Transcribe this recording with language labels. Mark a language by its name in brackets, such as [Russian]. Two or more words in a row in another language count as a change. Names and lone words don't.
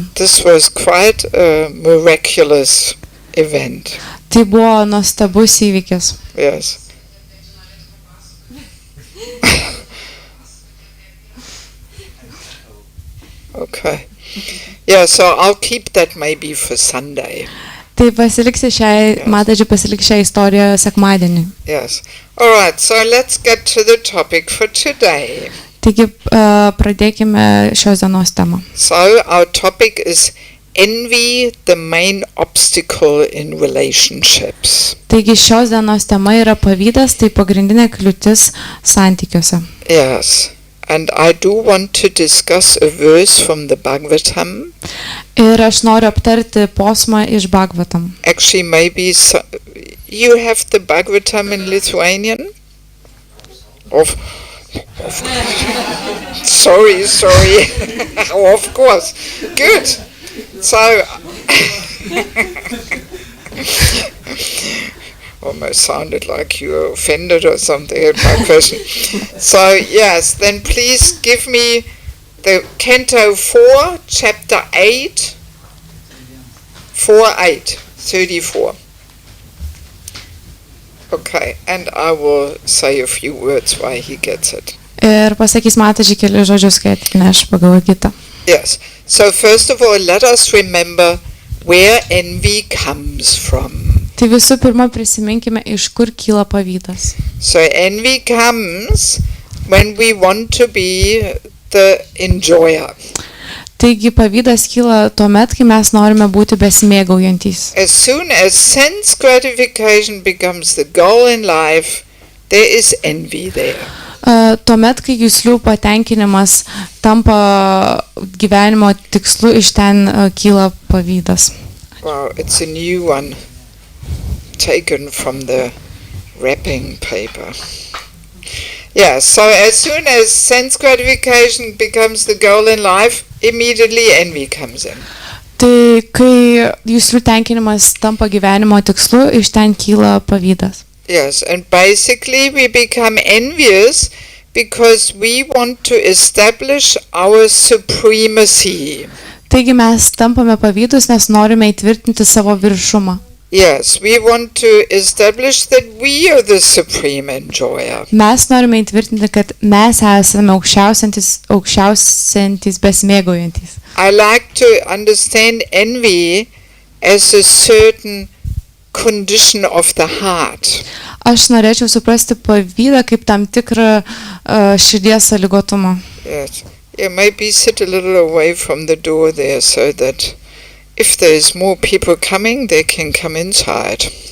[English] This was quite a miraculous event. [Lithuanian] Tai buvo nuostabus įvykis. [English] Yes. Okay. Yeah, so I'll keep that maybe for Sunday. [Lithuanian] Tai pasiliksi matadži pasiliksi šią istoriją sekmadienį. [English] Yes. All right, so let's get to the topic for today. [Lithuanian] Tai Taigi pradėkime šios dienos temą. [English] So our topic is envy, the main obstacle in relationships. [Lithuanian] Taigi šios dienos tema yra pavydas, tai pagrindinė kliūtis santykiuose. [English] Yes, and I do want to discuss a verse from the Bhagavatam. [Lithuanian] Ir aš noriu aptarti posmą iš Bhagavatam. [English] Actually, maybe you have the Bhagavatam in Lithuanian? Of sorry. Of course. Good. So, almost sounded like you were offended or something at my question. So, yes, then please give me the Canto 4, Chapter 8, 4:8, 34. Okay, and I will say a few words why he gets it. [Lithuanian] Ir pasakys matadži keli žodžius, kai atneš pagal kitą. [English] Yes, so first of all, let us remember where envy comes from. [Lithuanian] Tai visų pirma prisiminkime, iš kur kyla pavydas. [English] So envy comes when we want to be the enjoyer. [Lithuanian] Taigi pavydas kyla tuomet, kai mes norime būti besimėgaujantys. [English] As soon as sense gratification becomes the goal in life, there is envy there. [Lithuanian] Tuomet, kai juslių patenkinimas tampa gyvenimo tikslu, iš ten kyla pavydas. [English] Wow, it's a new one taken from the wrapping paper. Yeah, so as soon as sense gratification becomes the goal in life, immediately envy comes in. [Lithuanian] Tai kai juslių tenkinimas tampa gyvenimo tikslu, iš ten kyla pavydas. [English] Yes, and basically we become envious because we want to establish our supremacy. [Lithuanian] Taigi mes tampame pavydus, nes norime įtvirtinti savo viršumą. [English] Yes, we want to establish that we are the supreme enjoyer. [Lithuanian] Mes norime įtvirtinti, kad mes esame aukščiausiantys besimėgaujantys. [English] I like to understand envy as a certain condition of the heart. [Lithuanian] Aš norėčiau suprasti pavydą kaip tam tikrą širdies sąlygotumą. [English] Yes. Yeah, maybe sit a little away from the door there so that if there's more people coming, they can come inside.